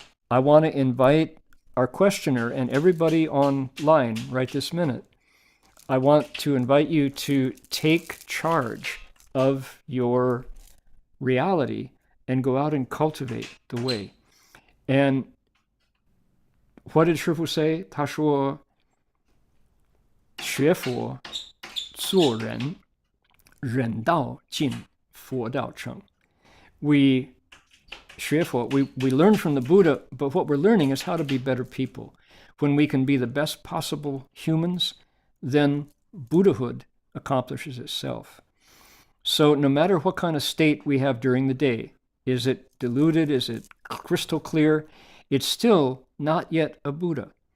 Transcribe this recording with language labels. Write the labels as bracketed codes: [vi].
[en] I want to invite our questioner and everybody online right this minute. I want to invite you to take charge of your reality and go out and cultivate the way. And what did Shifu say? [zh] 他说学佛做人忍道进佛道成. [en] We learn from the Buddha, but what we're learning is how to be better people. When we can be the best possible humans, then Buddhahood accomplishes itself. So no matter what kind of state we have during the day, is it diluted, is it crystal clear, it's still not yet a Buddha.